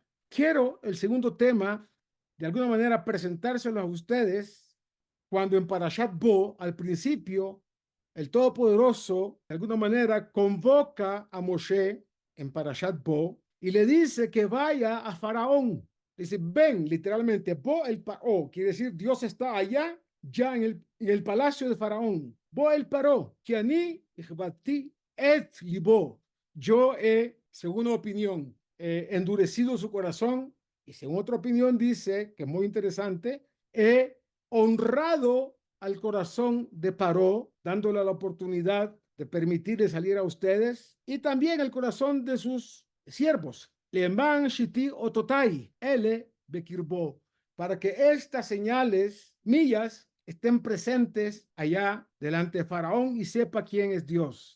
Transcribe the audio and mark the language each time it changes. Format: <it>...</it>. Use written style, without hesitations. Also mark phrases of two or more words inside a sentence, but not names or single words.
<es>Quiero el segundo tema, de alguna manera, presentárselo a ustedes cuando en Parashat Bo, al principio, el Todopoderoso, de alguna manera, convoca a Moshe en Parashat Bo y le dice que vaya a Faraón. Dice, ven, literalmente,</es> <he>בא אל פרעה,</he> <es>quiere decir Dios está allá, ya en el palacio de Faraón.</es> <he>בא אל פרעה כי אני הכבדתי את לבו.</he> <es>Yo he, según una opinión, endurecido su corazón, y según otra opinión dice, que es muy interesante, he honrado al corazón de Paró, dándole la oportunidad de permitirle salir a ustedes, y también el corazón de sus siervos,</es> <he>למען שתי אתתי אלה בקרבו,</he> <es>para que estas señales mías estén presentes allá delante de Faraón y sepa quién es Dios.</es>